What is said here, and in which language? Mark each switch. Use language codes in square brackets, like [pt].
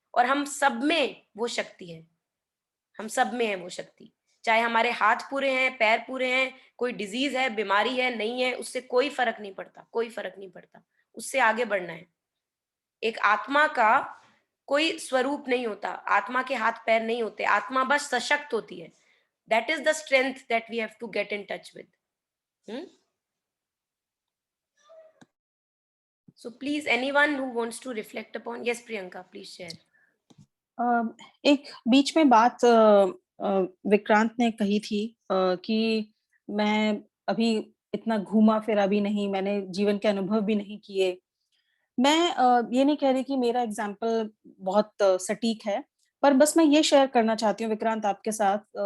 [hi] और हम सब में वो शक्ति है, हम सब में है वो शक्ति, चाहे हमारे हाथ पूरे हैं, पैर पूरे हैं, कोई डिजीज है, बीमारी है, नहीं है, उससे कोई फर्क नहीं पड़ता, कोई फर्क नहीं पड़ता। उससे आगे बढ़ना है। एक आत्मा का कोई स्वरूप नहीं होता, आत्मा के हाथ पैर नहीं होते, आत्मा बस सशक्त होती है। [en] That is the strength that we have to get in touch with. So please, anyone who wants to reflect upon, yes Priyanka, please share. [hi] एक बीच में बात विक्रांत ने कही थी कि मैं अभी इतना घूमा फिरा भी नहीं, मैंने जीवन के अनुभव भी नहीं किए। मैं ये नहीं कह रही कि मेरा एग्जाम्पल बहुत सटीक है, पर बस मैं ये शेयर करना चाहती हूँ विक्रांत आपके साथ।